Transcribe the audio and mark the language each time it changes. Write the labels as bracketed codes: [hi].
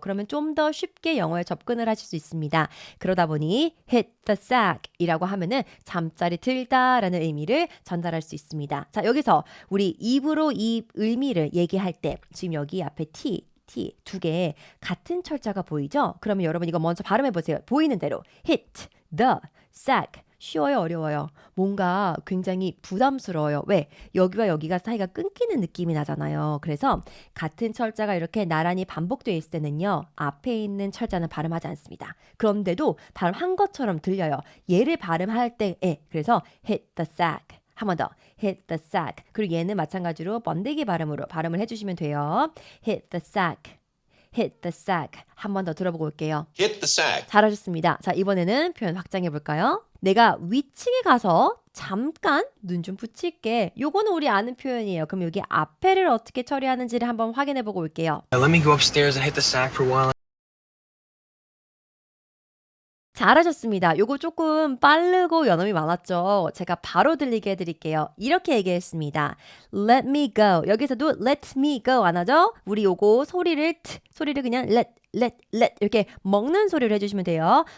[ko] 그러면 좀 더 쉽게 영어에 접근을 하실 수 있습니다. 그러다 보니 [en] hit the sack [ko] 이라고 하면은 잠자리 들다라는 의미를 전달할 수 있습니다. 자, 여기서 우리 입으로 이 의미를 얘기할 때 지금 여기 앞에 T 두 개 같은 철자가 보이죠? 그러면 여러분 이거 먼저 발음해 보세요. 보이는 대로 [en] hit the sack. [ko] 쉬워요, 어려워요? 뭔가 굉장히 부담스러워요. 왜? 여기와 여기가 사이가 끊기는 느낌이 나잖아요. 그래서 같은 철자가 이렇게 나란히 반복되어 있을 때는요. 앞에 있는 철자는 발음하지 않습니다. 그런데도 발음한 것처럼 들려요. 얘를 발음할 때에 그래서 [en] hit the sack. [ko] 한 번 더. [en] hit the sack. [ko] 그리고 얘는 마찬가지로 번데기 발음으로 발음을 해주시면 돼요. [en] hit the sack. hit the sack. [ko] 한 번 더 들어보고 올게요. [en] Hit the sack. [ko] 잘하셨습니다. 자, 이번에는 표현 확장해 볼까요? 내가 위층에 가서 잠깐 눈 좀 붙일게. 요거는 우리 아는 표현이에요. 그럼 여기 앞에를 어떻게 처리하는지를 한번 확인해 보고 올게요. [en] Let me go upstairs and hit the sack for a while. [ko] 잘하셨습니다. 요거 조금 빠르고 연음이 많았죠. 제가 바로 들리게 해드릴게요. 이렇게 얘기했습니다. [en] Let me go. [ko] 여기서도 [en] let me go [ko] 안 하죠? 우리 요거 소리를 그냥 let 이렇게 먹는 소리를 해주시면 돼요.